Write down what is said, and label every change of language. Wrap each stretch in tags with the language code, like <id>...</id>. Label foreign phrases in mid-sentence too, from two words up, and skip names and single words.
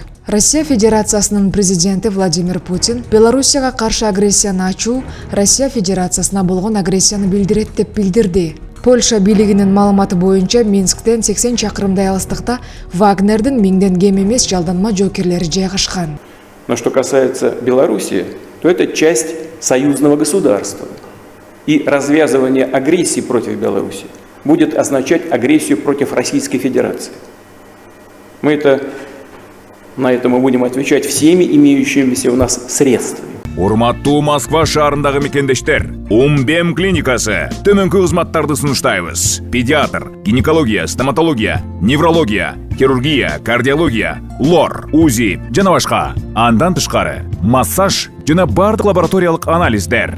<ky>Россия Федерациясынын президенти Владимир Путин Белоруссияга каршы агрессияны ачуу Россия Федерациясына болгон агрессияны билдирет деп билдирди. Польша бийлигинин маалыматы боюнча Минсктен 80 чакырымдай алыстыкта Вагнердин 1000ден кем эмес жалданма жокерлери жайгашкан.</ky> <ru>Но что касается Белоруссии, то это часть союзного государства. И развязывание агрессии против Беларуси будет означать агрессию против Российской Федерации. На это мы будем отвечать всеми имеющимися у нас средствами.</ru> <ky>Урматтуу Москва шаарындагы мекендештер, Умбем клиникасы төмөнкү кызматтарды сунуштайбыз. Педиатр, гинекология, стоматология, неврология, хирургия, кардиология, лор, УЗИ жана башка. Андан тышкары массаж жана бардык лабораториялык анализдер.</ky>